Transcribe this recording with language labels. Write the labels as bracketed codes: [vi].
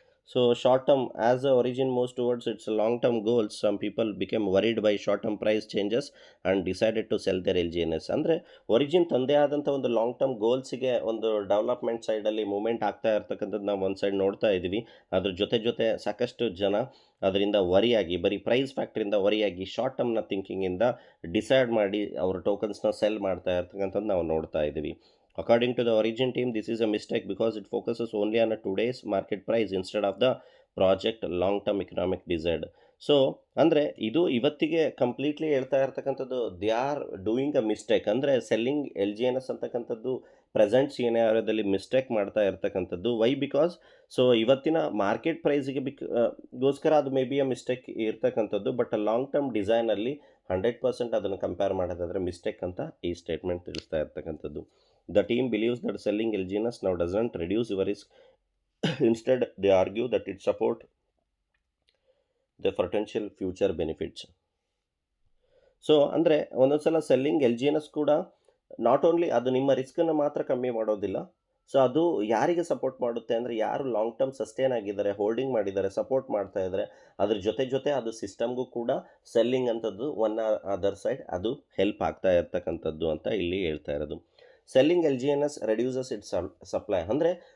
[en] So short term, as the origin moves towards its long term goals, some people became worried by short term price changes and decided to sell their LGNS. [kn] ಅಂದರೆ origin ತಂದೆ ಆದಂಥ ಒಂದು long term ಗೋಲ್ಸಿಗೆ ಒಂದು development ಸೈಡಲ್ಲಿ movement ಆಗ್ತಾ ಇರ್ತಕ್ಕಂಥದ್ದು ನಾವು ಒಂದು ಸೈಡ್ ನೋಡ್ತಾ ಇದ್ದೀವಿ. ಅದ್ರ ಜೊತೆ ಸಾಕಷ್ಟು ಜನ ಅದರಿಂದ ವರಿಯಾಗಿ, ಬರೀ ಪ್ರೈಸ್ ಫ್ಯಾಕ್ಟ್ರಿಂದ ವರಿಯಾಗಿ ಶಾರ್ಟ್ ಟರ್ಮ್ನ ಥಿಂಕಿಂಗಿಂದ ಡಿಸೈಡ್ ಮಾಡಿ ಅವ್ರ ಟೋಕನ್ಸ್ನ ಸೆಲ್ ಮಾಡ್ತಾ ಇರ್ತಕ್ಕಂಥದ್ದು ನಾವು ನೋಡ್ತಾ ಇದ್ದೀವಿ. [en] According to the origin team, this is a mistake because it focuses only on a today's market price instead of the project long-term economic desired. [kn] So ಅಂದರೆ ಇದು ಇವತ್ತಿಗೆ ಕಂಪ್ಲೀಟ್ಲಿ ಹೇಳ್ತಾ ಇರ್ತಕ್ಕಂಥದ್ದು [en] They are doing a mistake. [kn] ಅಂದರೆ selling L G N S ಅಂತಕ್ಕಂಥದ್ದು present ಸಿನಾರಿಯೋದಲ್ಲಿ mistake ಮಾಡ್ತಾ ಇರ್ತಕ್ಕಂಥದ್ದು. Y? Because so ಇವತ್ತಿನ ಮಾರ್ಕೆಟ್ ಪ್ರೈಸಿಗೆ ಗೋಸ್ಕರ ಅದು ಮೇ ಬಿ ಅ ಮಿಸ್ಟೇಕ್ ಇರ್ತಕ್ಕಂಥದ್ದು. ಬಟ್ ಲಾಂಗ್ ಟರ್ಮ್ ಡಿಸೈನಲ್ಲಿ 100% ಅದನ್ನು ಕಂಪೇರ್ ಮಾಡೋದಾದರೆ ಮಿಸ್ಟೇಕ್ ಅಂತ ಈ ಸ್ಟೇಟ್ಮೆಂಟ್ ತಿಳಿಸ್ತಾ ಇರ್ತಕ್ಕಂಥದ್ದು. [en] The team believes that selling LGNS now doesn't reduce your risk. Instead, they argue that it supports the potential future benefits. [kn] So ಅಂದರೆ ಒಂದೊಂದು ಸಲ selling L G N S ಕೂಡ ನಾಟ್ ಓನ್ಲಿ ಅದು ನಿಮ್ಮ ರಿಸ್ಕನ್ನು ಮಾತ್ರ ಕಮ್ಮಿ ಮಾಡೋದಿಲ್ಲ. ಸೊ ಅದು ಯಾರಿಗೆ ಸಪೋರ್ಟ್ ಮಾಡುತ್ತೆ ಅಂದರೆ ಯಾರು ಲಾಂಗ್ ಟರ್ಮ್ ಸಸ್ಟೇನ್ ಆಗಿದ್ದಾರೆ, ಹೋಲ್ಡಿಂಗ್ ಮಾಡಿದ್ದಾರೆ, ಸಪೋರ್ಟ್ ಮಾಡ್ತಾ ಇದ್ದಾರೆ, ಅದ್ರ ಜೊತೆ ಅದು ಸಿಸ್ಟಮ್ಗೂ ಕೂಡ ಸೆಲ್ಲಿಂಗ್ ಅಂಥದ್ದು ಒನ್ ಅದರ್ ಸೈಡ್ ಅದು ಹೆಲ್ಪ್ ಆಗ್ತಾ ಇರ್ತಕ್ಕಂಥದ್ದು ಅಂತ ಇಲ್ಲಿ ಹೇಳ್ತಾ ಇರೋದು. [en] selling L G N S reduces its supply [kn] ಅಂದರೆ